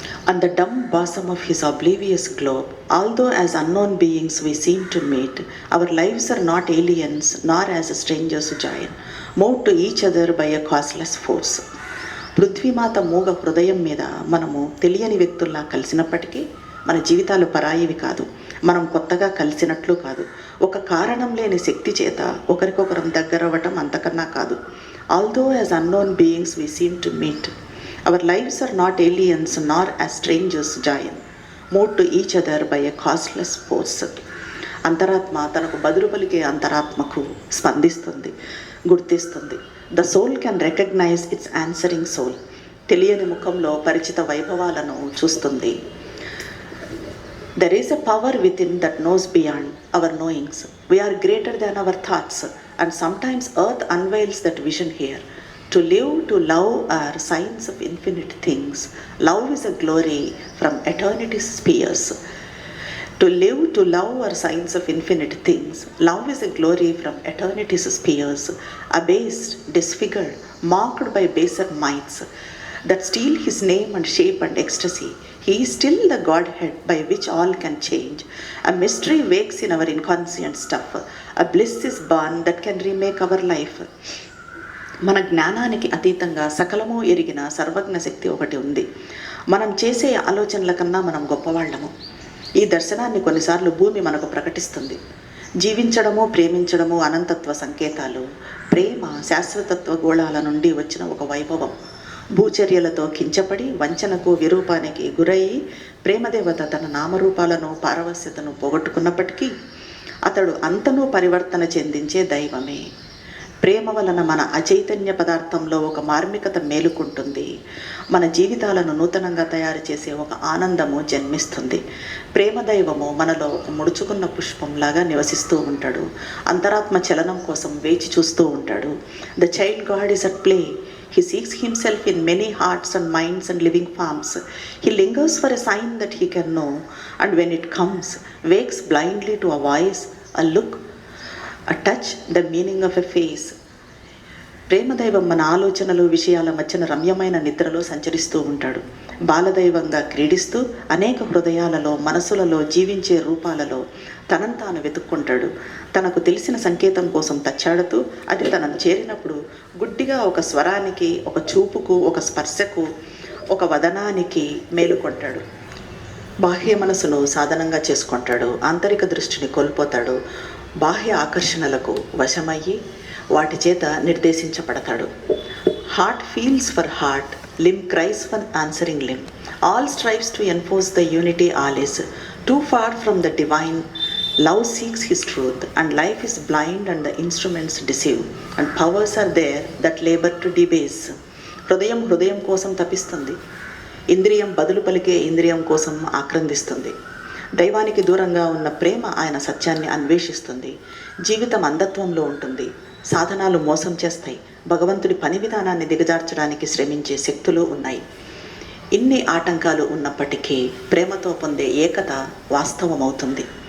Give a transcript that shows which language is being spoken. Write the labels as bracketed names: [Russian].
[English] On the dumb bosom of his oblivious globe, although as unknown beings we seem to meet, our lives are not aliens nor as strangers join, moved to each other by a causeless force. [Telugu] పృథ్వీమాత మూగ హృదయం మీద మనము తెలియని వ్యక్తుల్లా కలిసినప్పటికీ మన జీవితాలు పరాయివి కాదు, మనం కొత్తగా కలిసినట్లు కాదు. ఒక కారణం లేని శక్తి చేత ఒకరికొకరం దగ్గరవ్వటం అంతకన్నా కాదు. [English] Although as unknown beings we seem to meet, our lives are not aliens nor as strangers join, move to each other by a costless force. [Telugu] అంతరాత్మ తనకు బదులు పలికే అంతరాత్మకు స్పందిస్తుంది, గుర్తిస్తుంది. [English] The soul can recognise its answering soul. [Telugu] తెలియని ముఖంలో పరిచిత వైభవాలను చూస్తుంది. [English] There is a power within that knows beyond our knowings. We are greater than our thoughts, and sometimes earth unveils that vision here. To live, to love are signs of infinite things. Love is a glory from eternity's spheres. To live, to love are signs of infinite things. Love is a glory from eternity's spheres. Abased, disfigured, mocked by baser mites that steal his name and shape and ecstasy, he is still the Godhead by which all can change. A mystery wakes in our inconscient stuff. A bliss is born that can remake our life. [Telugu] మన జ్ఞానానికి అతీతంగా సకలము ఎరిగిన సర్వజ్ఞ శక్తి ఒకటి ఉంది. మనం చేసే ఆలోచనల కన్నా మనం గొప్పవాళ్ళము. ఈ దర్శనాన్ని కొన్నిసార్లు భూమి మనకు ప్రకటిస్తుంది. జీవించడము, ప్రేమించడము అనంతత్వ సంకేతాలు. ప్రేమ శాశ్వతత్వ గోళాల నుండి వచ్చిన ఒక వైభవం. భూచర్యలతో కించపడి వంచనకు విరూపానికి గురయ్యి ప్రేమదేవత తన నామరూపాలను పారవస్యతను పోగొట్టుకున్నప్పటికీ అతడు అంతనూ పరివర్తన చెందించే దైవమే. ప్రేమ వలన మన అచైతన్య పదార్థంలో ఒక మార్మికత మేలుకుంటుంది. మన జీవితాలను నూతనంగా తయారు చేసే ఒక ఆనందము జన్మిస్తుంది. ప్రేమ దైవము మనలో ముడుచుకున్న పుష్పంలాగా నివసిస్తూ ఉంటాడు. అంతరాత్మ చలనం కోసం వేచి చూస్తూ ఉంటాడు. [English] The child god is at play. He seeks himself in many hearts and minds and living forms. He lingers for a sign that he can know, and when it comes, wakes blindly to a voice, a look, a touch, the meaning of a face. [Telugu] ప్రేమదైవం మన ఆలోచనలు, విషయాల మధ్యన రమ్యమైన నిద్రలో సంచరిస్తూ ఉంటాడు. బాలదైవంగా క్రీడిస్తూ అనేక హృదయాలలో, మనసులలో, జీవించే రూపాలలో తనను తాను వెతుక్కుంటాడు. తనకు తెలిసిన సంకేతం కోసం తచ్చాడుతూ అది తనను చేరినప్పుడు గుడ్డిగా ఒక స్వరానికి, ఒక చూపుకు, ఒక స్పర్శకు, ఒక వదనానికి మేలుకొంటాడు. బాహ్య మనసును సాధనంగా చేసుకుంటాడు. ఆంతరిక దృష్టిని కోల్పోతాడు. బాహ్య ఆకర్షణలకు వశమయ్యి వాటి చేత నిర్దేశించబడతాడు. [English] Heart feels for heart, limb cries for answering limb. All strives to enforce the unity all is too far from the divine. Love seeks his truth, and life is blind and the instruments deceive, and powers are there that labor to debase. [Telugu] హృదయం కోసం తపిస్తుంది. ఇంద్రియం బదులు పలికే ఇంద్రియం కోసం ఆక్రందిస్తుంది. దైవానికి దూరంగా ఉన్న ప్రేమ ఆయన సత్యాన్ని అన్వేషిస్తుంది. జీవితం అంధత్వంలో ఉంటుంది. సాధనాలు మోసం చేస్తాయి. భగవంతుడి పని విధానాన్ని దిగజార్చడానికి శ్రమించే శక్తులు ఉన్నాయి. ఇన్ని ఆటంకాలు ఉన్నప్పటికీ ప్రేమతో పొందే ఏకత వాస్తవమవుతుంది.